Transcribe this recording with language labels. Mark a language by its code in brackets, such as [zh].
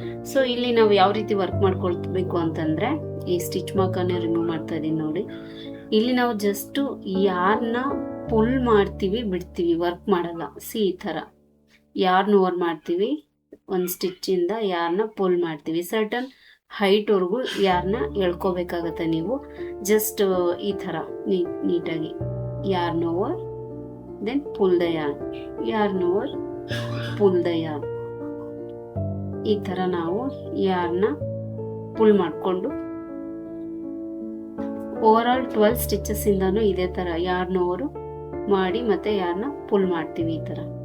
[kn] So ಇಲ್ಲಿ ನಾವು ಯಾವ ರೀತಿ ವರ್ಕ್ ಮಾಡ್ಕೊಳ್ಬೇಕು ಅಂತಂದರೆ, ಈ ಸ್ಟಿಚ್ ಮಾರ್ಕನ್ನೇ ರಿಮೂವ್ ಮಾಡ್ತಾ ಇದ್ದೀನಿ ನೋಡಿ. ಇಲ್ಲಿ ನಾವು ಜಸ್ಟು ಯಾರನ್ನ ಪುಲ್ ಮಾಡ್ತೀವಿ ಬಿಡ್ತೀವಿ, ವರ್ಕ್ ಮಾಡಲ್ಲ. ಈ ಥರ ಯಾರನ್ನ ಓವರ್ ಮಾಡ್ತೀವಿ, ಒಂದು ಸ್ಟಿಚ್ಚಿಂದ ಯಾರನ್ನ ಪುಲ್ ಮಾಡ್ತೀವಿ, ಸರ್ಟನ್ ಹೈಟ್ವರೆಗೂ ಯಾರನ್ನ ಎಳ್ಕೋಬೇಕಾಗತ್ತೆ. ನೀವು ಜಸ್ಟ್ ಈ ಥರ ನೀಟಾಗಿ [en] yarn over, then pull the yarn over, pull the yarn. [kn] ಈ ಥರ ನಾವು ಯಾರ್ನ ಪುಲ್ ಮಾಡಿಕೊಂಡು ಓವರಾಲ್ 12 ಸ್ಟಿಚಸ್ ಇಂದಾನು ಇದೇ ಥರ ಯಾರ್ನ ಓವರು ಮಾಡಿ ಮತ್ತೆ ಯಾರ್ನ ಪುಲ್ ಮಾಡ್ತೀವಿ ಈ ಥರ.